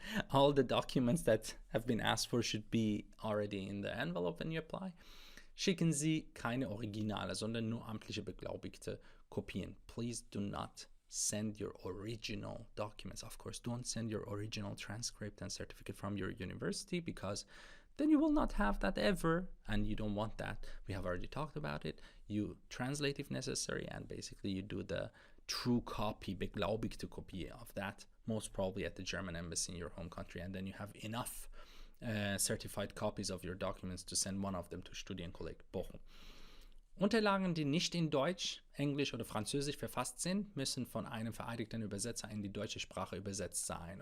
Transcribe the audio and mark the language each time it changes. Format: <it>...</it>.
<en>All the documents that have been asked for should be already in the envelope when you apply.</en> <de>Schicken Sie keine Originale, sondern nur amtliche beglaubigte Kopien.</de> <en>Please do not send your original documents. Of course, don't send your original transcript and certificate from your university, because then you will not have that ever, and you don't want that. We have already talked about it. You translate if necessary, and basically you do the true copy, beglaubigte Kopie of that, most probably at the German embassy in your home country, and then you have enough certified copies of your documents to send one of them to Studienkolleg Bochum.</en> <de>Unterlagen, die nicht in Deutsch, Englisch oder Französisch verfasst sind, müssen von einem vereidigten Übersetzer in die deutsche Sprache übersetzt sein.</de>